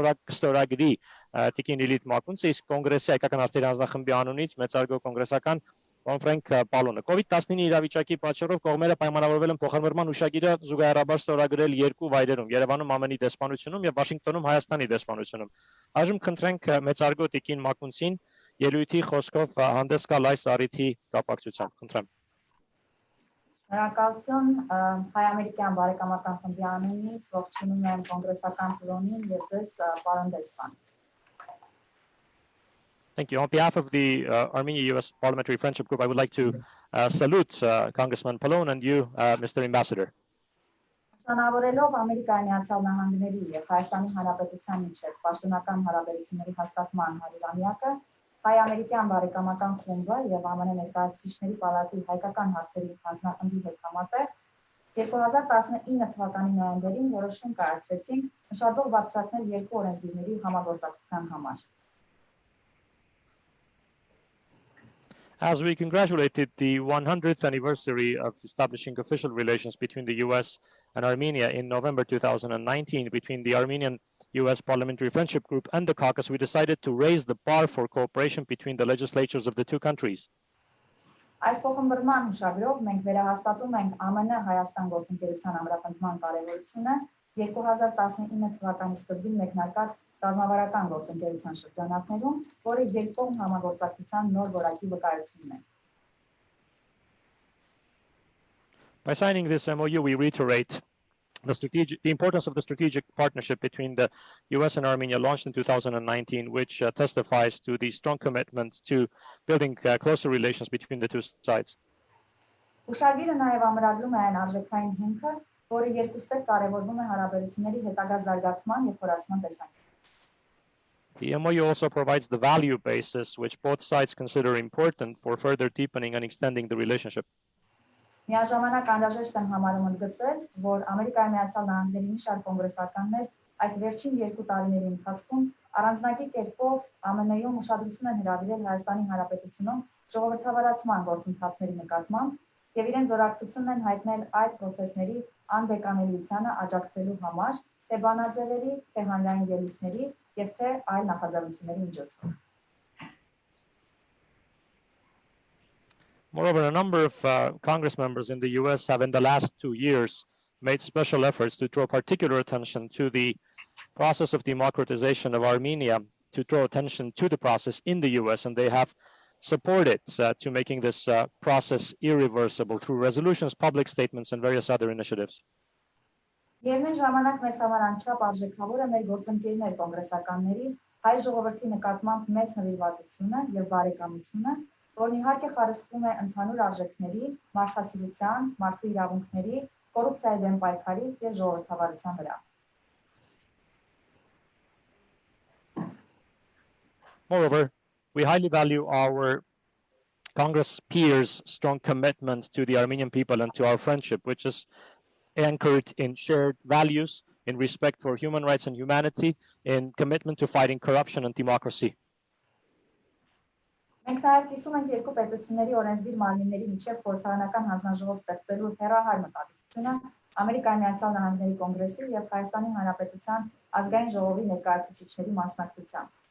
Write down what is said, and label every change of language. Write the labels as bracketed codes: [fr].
[hy] ստորագրի տիկին Լիլիթ Մակունցը, իսկ կոնգրեսի հայկական հարցերի հանձնախմբի անունից մեծարգո կոնգրեսական Ֆրենկ Փալոնը։ COVID-19 իրավիճակի պատճառով կողմերը պայմանավորվել են փոխըմբռնման հուշագիրը զուգահեռաբար ստորագրել երկու վայրերում՝ Երևանում ԱՄՆ-ի դեսպանությունում եւ Վաշինգտոնում Հայաստանի դեսպանությունում։ Այժմ խնդրենք մեծարգո տիկին Մակունցին ելույթի խոսքով հանդես գալ այս առիթի կապակցությամբ։ Խնդրեմ։ Շնորհակալություն հայ-ամերիկյան բարեկամական խմբի անունից ողջունում եմ կոնգրեսական Փալոնին եւ ձեզ պարոն դեսպան։ [en] Thank you. On behalf of the Armenia-US Parliamentary Friendship Group, I would like to salute Congressman Pallone and you, Mr. Ambassador. [hy] Շնորհավորելով Ամերիկայի Միացյալ Նահանգների եւ Հայաստանի Հանրապետության միջեւ պաշտոնական հարաբերությունների հաստատման 100-ամյակը, հայ-ամերիկյան բարեկամական խումբը եւ ԱՄՆ Ներկայացուցիչների պալատի հայկական հարցերի հանձնախմբի հետ համատեղ 2019 թվականի նոյեմբերին որոշում կայացրեցինք նշաձող բարձրացնել երկու օրենսդիրների համագործակցության համար։ [en] As we congratulated the 100th anniversary of establishing official relations between the U.S. and Armenia in November 2019 between the Armenian-U.S. Parliamentary Friendship Group and the caucus, we decided to raise the bar for cooperation between the legislatures of the two countries. [hy] Այս փոխըմբռնման հուշագրով մենք վերահաստատում ենք ԱՄՆ-Հայաստան գործընկերության ամրապնդման կարևորությունը 2019 թվականի սկզբին մեկնարկած ռազմավարական գործընկերության շրջանակներում, որը երկկողմ համագործակցության նոր որակի վկայությունն է։ [en] By signing this MOU, we reiterate the importance of the strategic partnership between the US and Armenia launched in 2019, which testifies to the strong commitment to building closer relations between the two sides. [hy] Հուշագիրը նաև ամրագրում է այն արժեքային հիմքը, որը երկուստեղ կարևորվում է հարաբերությունների հետագա զարգացման եւ խորացման տեսանկյունից։ [en] The MOU also provides the value basis which both sides consider important for further deepening and extending the relationship. [hy] Միաժամանակ անհրաժեշտ եմ համարում ընդգծել, որ Ամերիկայի Միացյալ Նահանգների մի շարք կոնգրեսականներ այս վերջին 2 տարիների ընթացքում առանձնակի կերպով ԱՄՆ-ում ուշադրություն են հրավիրել Հայաստանի Հանրապետությունում ժողովրդավարացման գործընթացների նկատմամբ եւ իրենց զորակցությունն են հայտնել այդ process-ների անդեկանելիությանը աջակցելու համար, թե բանաձևերի, թե հանրային ելույթների եւ թե այլ նախաձեռնությունների միջոցով։ [en] Moreover, a number of Congress members in the US have in the last 2 years made special efforts to draw particular attention to the process of democratization of Armenia, to draw attention to the process in the US, and they have supported to making this process irreversible through resolutions, public statements, and various other initiatives. [hy] Միևնույն ժամանակ մեզ համար անչափ արժեքավոր է մեր գործընկերներ կոնգրեսականների հայ ժողովրդի նկատմամբ մեծ նվիրվածությունը եւ բարեկամությունը, որն իհարկե խարսխվում է ընդհանուր արժեքների, մարդասիրության, մարդու իրավունքների, կոռուպցիայի դեմ պայքարի եւ ժողովրդավարության վրա։ [en] Moreover, we highly value our Congress peers' strong commitment to the Armenian people and to our friendship, which is anchored in shared values, in respect for human rights and humanity, in commitment to fighting corruption and democracy. [hy] Մենք նաև կիսում ենք երկու պետությունների օրենսդիր մարմինների միջև խորհրդարանական հանձնաժողով ստեղծելու հեռահար մտադրությունը Ամերիկայի Միացյալ Նահանգների Կոնգրեսի եւ Հայաստանի Հանրապետության ազգային ժողովի ներկայացուցիչների մասնակցությամբ։